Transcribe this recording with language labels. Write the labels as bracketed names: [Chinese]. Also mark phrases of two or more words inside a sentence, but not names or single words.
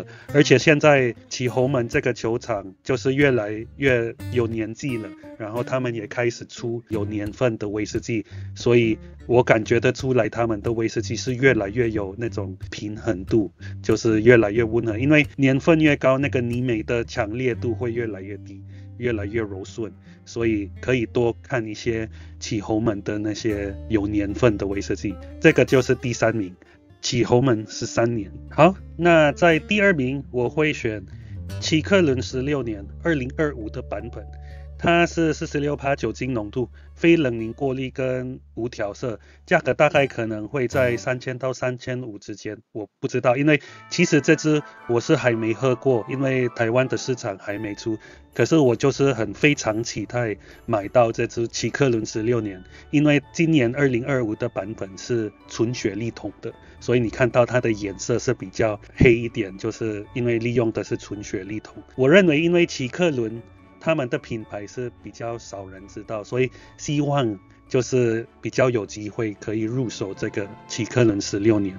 [Chinese] 而且現在起侯門這個酒廠就是越來越有年紀了，然後他們也開始出有年份的威士忌，所以我感覺得出來他們的威士忌是越來越有那種平衡度，就是越來越溫和，因為年份越高，那個泥煤的強烈度會越來越低，越來越柔順，所以可以多看一些起侯門的那些有年份的威士忌。這個就是第3名，起侯門13年。好，那在第2名我會選奇克倫16年2025的版本， 它是46%酒精濃度，非冷凝過濾跟無調色，價格大概可能會在 3000到3500之間，我不知道，因為其實這支我是還沒喝過，因為台灣的市場還沒出，可是我就是非常期待買到這支奇克倫16年，因為今年2025的版本是純雪莉桶的，所以你看到它的顏色是比較黑一點，就是因為利用的是純雪莉桶。我認為因為奇克倫他們的品牌是比較少人知道，所以希望就是比較有機會可以入手這個奇克倫16年。